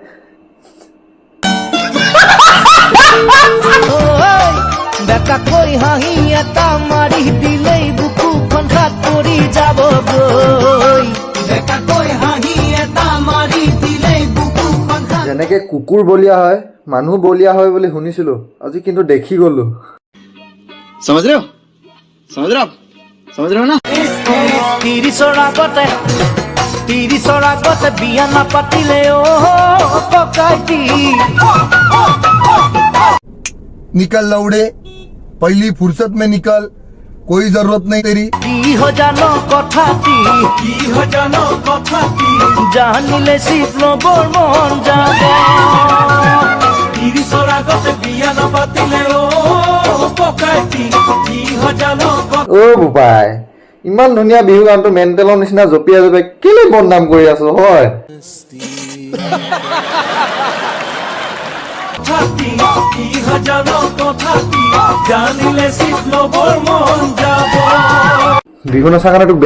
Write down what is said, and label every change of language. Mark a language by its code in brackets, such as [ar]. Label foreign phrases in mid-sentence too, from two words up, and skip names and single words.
[as] বেকাকৈ হাঁহি এটা মাৰি দিলেই বুকুখন হাত পৰি যাব গৈ বেকাকৈ হাঁহি এটা মাৰি দিলেই বুকুখন যেনেকে কুকুৰ বলিয়া হয় মানুহ বলিয়া হয় বুলি শুনিছিলো আজি কিন্তু দেখি গলো [hi] समझ रहे हो ना [as] তিৰিছৰ আগতে বিয়া নাপাতিলে ককাইটি [hi] निकल लौड़े पहली फुर्सत में निकल कोई जरूरत नहीं तेरी [as] কি জানো কথাটি জানিলে শিৱ বৰ মন যাব তিৰিছৰ আগতে বিয়া নাপাতিলে ককাইটি কি জানো অ বোপাই ইমান ধুনীয়া বিহু গানটো মেণ্টেলৰ নিচিনা জপিয়াই জপিয়াই কেলে বদনাম কৰি আছো হয় বিহু নচা কাৰণে তোক